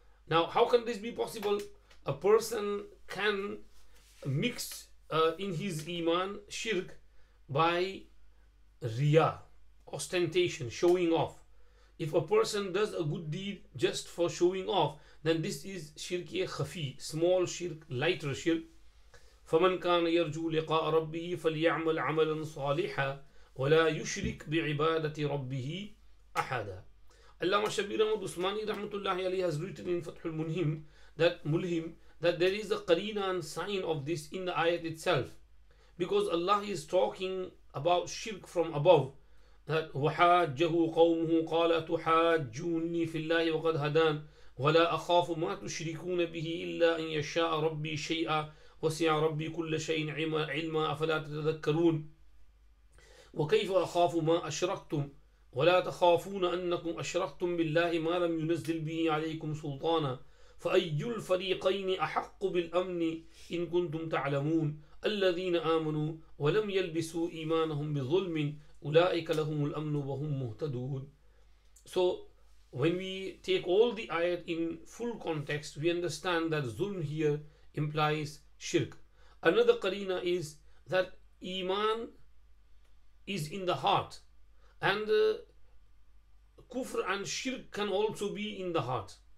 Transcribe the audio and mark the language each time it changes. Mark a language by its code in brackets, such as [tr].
[en] Now how can this be possible? A person can mix in his iman shirk by riya, ostentation, showing off. If a person does a good deed just for showing off, then this is shirk khafi, small shirk, lighter shirk. [ar] فمن كان يرجو لقاء ربه فليعمل عملا صالحا ولا يشرك بعبادة ربه أحدا. [en] Allama Shabir Ahmad Usmani rahmatullahi alayhi has written in Fath al-Mulhim that there is a qarina and sign of this in the ayat itself, because Allah is talking about shirk from above, that [ar] وَحَاجَّهُ قَوْمُهُ قَالَ تُحَاجُّونِّي فِي اللَّهِ وَقَدْ هَدَانِ وَلَا أَخَافُ مَا تُشْرِكُونَ بِهِ إِلَّا أَن يَشَاءَ رَبِّي شَيْئًا وَسِعَ رَبِّي كُلَّ شَيْءٍ عِلْمًا أَفَلَا تَتَذَكَّرُونَ وَكَيْفَ أَخَافُ مَا أَشْرَكْتُمْ ولا تخافون أنكم أشركتم بالله ما لم ينزل به عليكم سلطانا فأي الفريقين أحق بالأمن إن كنتم تعلمون الذين آمنوا ولم يلبسوا إيمانهم بظلم أولئك لهم الأمن وهم مهتدون. [en] So when we take all the ayat in full context, we understand that zulm here implies shirk. Another qarina is that Iman is in the heart, and kufr and shirk can also be in the heart.